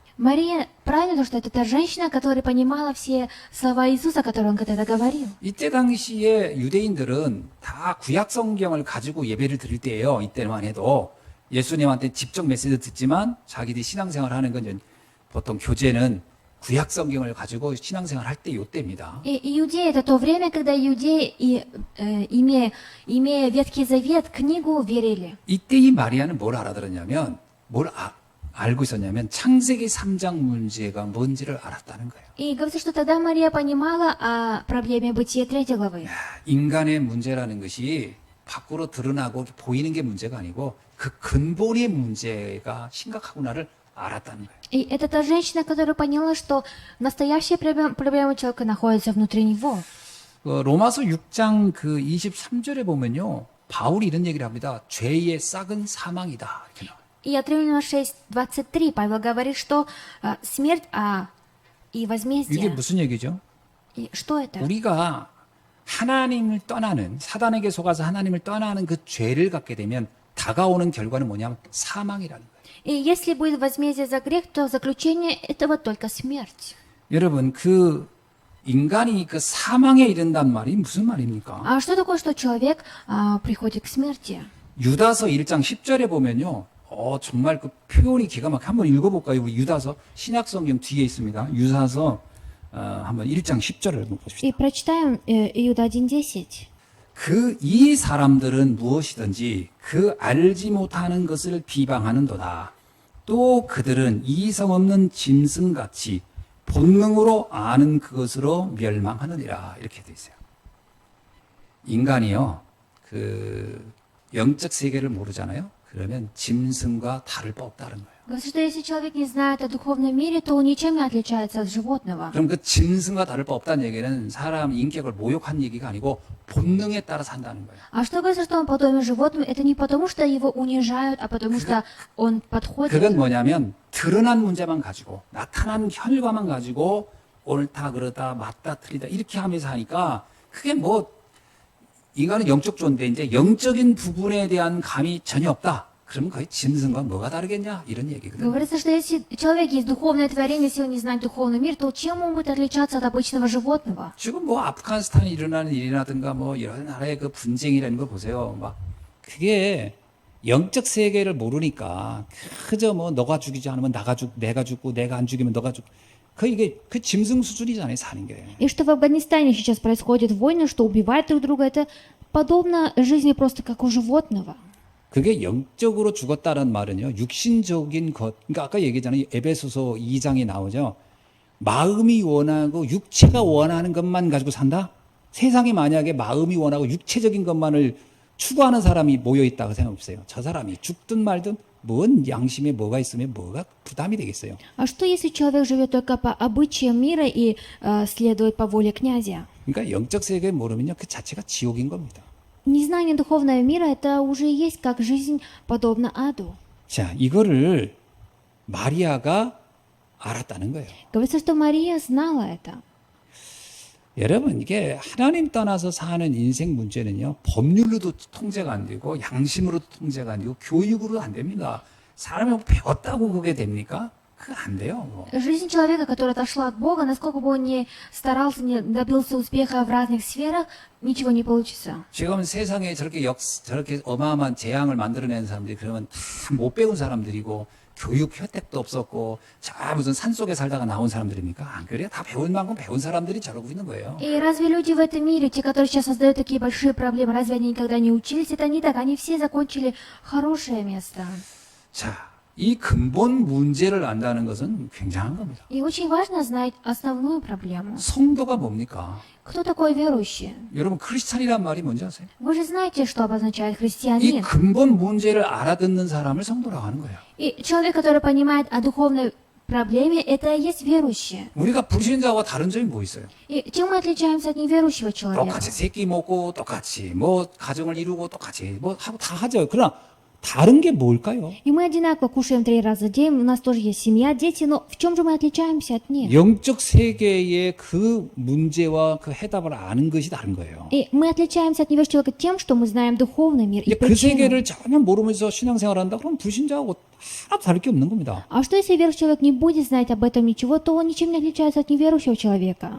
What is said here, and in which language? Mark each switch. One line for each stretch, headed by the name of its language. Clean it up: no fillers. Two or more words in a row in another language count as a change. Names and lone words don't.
Russian: Мария, правильно то, что это та женщина, которая понимала все слова Иисуса, которые он когда-то говорил.
Korean: 이때 당시에 유대인들은 다 구약 성경을 가지고 예배를 드릴 때예요. 이때만 해도 예수님한테 직접 메시지 듣지만 자기들이 신앙생활 하는 건 이제 보통 교제는 구약 성경을 가지고 신앙생활 할 때 요때입니다.
Russian: И иудеи — это то время, когда иудеи, имея Ветхий Завет, книгу, верили.
Korean: 이때 이 마리아는 뭘 알아들었냐면 알고 있었냐면 창세기 3장 문제가 뭔지를 알았다는 거예요.
Russian: И говорится, что тогда Мария понимала о проблеме Бытия 3 главы.
Korean: 인간의 문제라는 것이 밖으로 드러나고 보이는 게 문제가 아니고 그 근본의 문제가 심각하구나를 알았다는 거예요.
Russian: И это та женщина, которая поняла, что настоящая проблема человека находится внутри него.
Korean: 로마서 6장 그 23절에 보면요. 바울이 이런 얘기를 합니다. 죄의 싹은 사망이다. 이렇게 나와요.
Russian: И от Римлянам 6:23 Павел говорит, что смерть и
Korean: 이게
Russian: возмездие.
Korean: 무슨 얘기죠?
Russian: И что это?
Korean: 우리가 하나님을 떠나는 사단에게 속아서 하나님을 떠나는 그 죄를 갖게 되면 다가오는 결과는 뭐냐면 사망이라는 거예요.
Russian: И если будет возмездие за грех, то заключение этого только смерть.
Korean: 여러분 그 인간이 그 사망에 이른단 말이 무슨 말입니까?
Russian: А что такое, что человек приходит к смерти?
Korean: 유다서 1장 10절에 보면요. 정말 그 표현이 기가 막혀. 한번 읽어볼까요? 우리 유다서 신약성경 뒤에 있습니다. 유다서 한번 1장 10절을 한번 보십시다.
Russian: И прочитаем Иуда 1:10.
Korean: 이 사람들은 무엇이든지 그 알지 못하는 것을 비방하는도다. 또 그들은 이성 없는 짐승같이 본능으로 아는 그것으로 멸망하느니라. 이렇게 돼 있어요. 인간이요. 그 영적 세계를 모르잖아요. 그러면 짐승과 다를 바 없다는 거예요.
Russian: Говорится, что если человек не знает о духовном мире, то он ничем не отличается от животного.
Korean: 그럼 그 짐승과 다를 바 없다는 얘기는 사람 인격을 모욕한 얘기가 아니고 본능에 따라 산다는 거예요.
Russian: А что говорится, что он подобен животному, это не потому, что его унижают, а потому что он подходит.
Korean: 그건 뭐냐면 드러난 문제만 가지고 나타난 결과만 가지고 옳다 그러다 맞다 틀리다 이렇게 하면서 하니까 그게 뭐 인간은 영적 존재 이제 영적인 부분에 대한 감이 전혀 없다. 그러면 거의 짐승과 뭐가 다르겠냐 이런 얘기거든요.
Russian: Говорится, что если человек есть духовное творение, если он не знает духовный мир, то чем он будет отличаться от обычного животного?
Korean: 지금 뭐 아프가니스탄에 일어나는 일이라든가 뭐 여러 나라의 그 분쟁이라는 거 보세요. 막 그게 영적 세계를 모르니까 그저 뭐 너가 죽이지 않으면 내가 죽고 내가 안 죽이면 너가 죽고 이게 그 짐승 수준이잖아요 사는 게.
Russian: И что в Афганистане сейчас происходят войны, что убивают друг друга, это подобно жизни просто как у животного.
Korean: 그게 영적으로 죽었다는 말은요 육신적인 것. 그러니까 아까 얘기했잖아요 에베소서 2장에 나오죠. 마음이 원하고 육체가 원하는 것만 가지고 산다. 세상에 만약에 마음이 원하고 육체적인 것만을 추구하는 사람이 모여 있다고 생각해보세요. 저 사람이 죽든 말든 뭔 양심에 뭐가 있으면 뭐가 부담이 되겠어요.
Russian: А что если человек живет только по обычаям мира и следует по воле князя?
Korean: 그러니까 영적 세계 모르면요 그 자체가 지옥인 겁니다.
Russian: Незнание духовного мира это уже есть как жизнь подобна аду.
Korean: 자, 이거를 마리아가 알았다는 거예요.
Russian: Говорится, что Мария знала это.
Korean: 여러분 이게 하나님 떠나서 사는 인생 문제는요 법률로도 통제가 안 되고 양심으로도 통제가 안 되고 교육으로도 안 됩니다. 사람이 뭐 배웠다고 그게 됩니까? 그거 안 돼요. 뭐.
Russian: Жизнь человека, которая отошла от Бога, насколько бы он ни старался, не добился успеха в разных сферах, ничего не получится.
Korean: 지금 세상에 저렇게 어마어마한 재앙을 만들어내는 사람들이 그러면 다 못 배운 사람들이고 교육 혜택도 없었고 자 무슨 산속에 살다가 나온 사람들입니까? 안 그래요? 다 배운 만큼 배운 사람들이 저러고 있는 거예요.
Russian: И разве люди в этом мире, те, которые сейчас создают такие большие проблемы, разве они никогда не учились? Это не так, они все закончили хорошее место.
Korean: 자, 이 근본 문제를 안다는 것은 굉장한 겁니다.
Russian: И очень важно знать основную проблему.
Korean: 성도가 뭡니까?
Russian: Кто такой верующий?
Korean: 여러분 크리스찬이란 말이 뭔지 아세요?
Russian: Вы же знаете, что обозначает
Korean: 이
Russian: христианин.
Korean: 근본 문제를 알아듣는 사람을 성도라고 하는 거예요.
Russian: И человек, который понимает о духовной проблеме, это и есть верующий.
Korean: 우리가 불신자와 다른 점이 뭐 있어요?
Russian: И чем мы отличаемся от неверующего человека?
Korean: 똑같이 새끼 먹고 똑같이 뭐 가정을 이루고 똑같이 뭐 하고 다 하죠. 그러나 다른 게 뭘까요?
Russian: И мы одинаково кушаем 3 раза в день, у нас тоже есть семья, дети, но в чем же мы отличаемся от них?
Korean: 영적 세계의 그 문제와 그 해답을 아는 것이 다른 거예요.
Russian: И мы отличаемся от неверующего человека тем, что мы знаем духовный мир и
Korean: 이제 그
Russian: причину.
Korean: 세계를 전혀 모르면서 신앙생활을 한다 그럼 불신자하고 하나도 다를 게 없는 겁니다.
Russian: А что если верующий человек не будет знать об этом ничего, то он ничем не отличается от неверующего человека.